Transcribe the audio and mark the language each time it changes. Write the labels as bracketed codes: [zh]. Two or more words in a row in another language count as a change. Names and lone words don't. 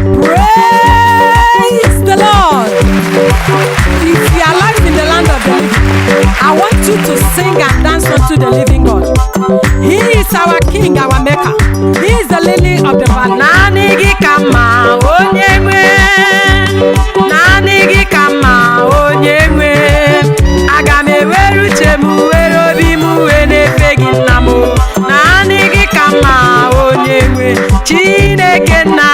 [en] Praise the Lord. If you are alive in the land of the living, I want you to sing and dance unto the living God. He is our King, our Maker. He is the lily of the valley. [ig] Naanị gị ka mma, onye nwe. Naanị gị ka mma, onye nwe. Aga m ewere uche m, were obi m, wee na-efe gị, nna m. Naanị gị ka mma, onye nwe. Chineke nna.